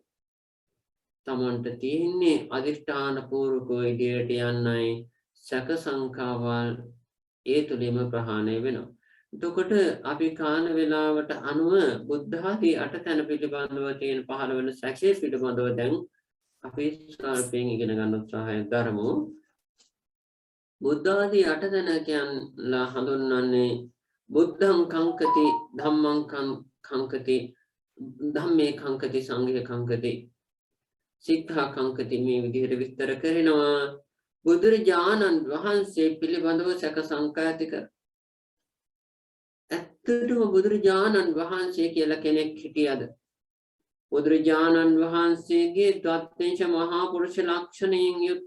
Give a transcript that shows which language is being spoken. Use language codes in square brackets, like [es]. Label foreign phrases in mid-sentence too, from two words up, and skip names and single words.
[si] තමන්ට තියෙන්නේ අදිෂ්ඨාන පූර්වක ඉදිරියට යන්නයි සැක සංකාවල් ඒ තුලින්ම ප්‍රහාණය වෙනවා එතකොට අපි කාන වේලාවට අනුව බුද්ධ ආදී අටතන පිළිබඳව තියෙන පහළ වෙන සැකයේ පිළිබඳව දැන් අපි ස්වල්පයෙන් ඉගෙන ගන්න උත්සාහය දරමු බුද්ධ ආදී අටතන කියන්ලා හඳුන්වන්නේ [pi] බුද්ධං කංකති ධම්මං කංකති ධම්මේ කංකති සංඝේ කංකති සික්ඛා කංකති [si] මේ විදිහට විස්තර කරනවා බුදුරජාණන් වහන්සේ පිළිබඳව සැක සංකා ඇති කර ඇත්තටම බුදුරජාණන් වහන්සේ කියලා කෙනෙක් හිටියද බුදුරජාණන් වහන්සේගේ ත්‍ත්වේශ මහා පුරුෂ ලක්ෂණයෙන් යුක්ත